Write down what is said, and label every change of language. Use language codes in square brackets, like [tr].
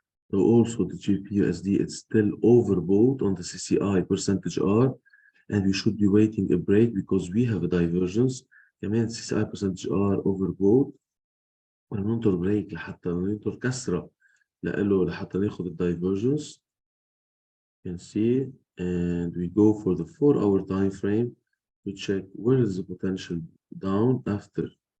[en] So also the GBP/USD, it's still overbought on the CCI percentage R, and we should be waiting a break because we have a divergence. [ar] كمان CCI percentage R overbought. وننطر بريك لحتى ننطر كسرة لحتى ناخد الدايفرجنس. [en] You can see, and we go for the 4-hour time frame to check where is the potential down after.